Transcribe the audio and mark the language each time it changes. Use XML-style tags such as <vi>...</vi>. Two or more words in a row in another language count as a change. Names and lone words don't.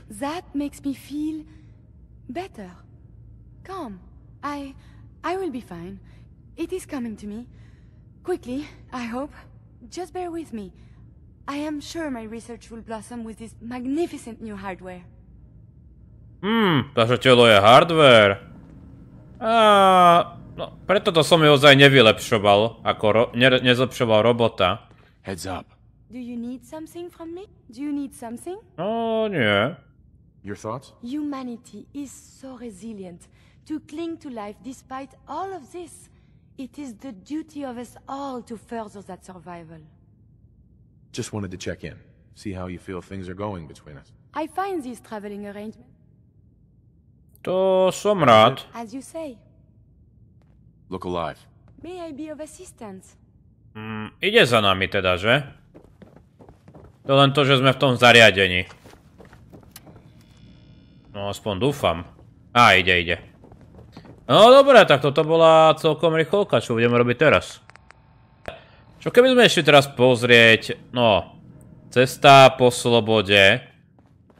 <en>That makes me feel better. Calm. I will be fine. It is coming to me. Quickly, I hope. Just bear with me. I am sure my research will blossom with this magnificent new hardware.</en> <sk>Takže telo je hardware. No, preto to som ju ozaj nevylepšoval, ako nezlepšoval robota.</sk> <en>Heads up. Do you need something from me? Do you need something?</en> <sk>No, nie.</sk> <en>Your thoughts? Humanity is so resilient to cling to life despite all of this. It is the duty of us all to further that survival. Just wanted to check in. See how you feel things are going between us. I find this traveling arrangement.</en> <sk>To som rád.</sk> <en>As you say. Look alive. May I be of assistance?</en> <sk>Ide za nami teda, že? To len to, že sme v tom zariadení. No, aspoň dúfam. Ide. No dobré, tak toto bola celkom rýchlovka, čo budeme robiť teraz. Čo keby sme ešte teraz pozrieť, no, cesta po slobode.</sk>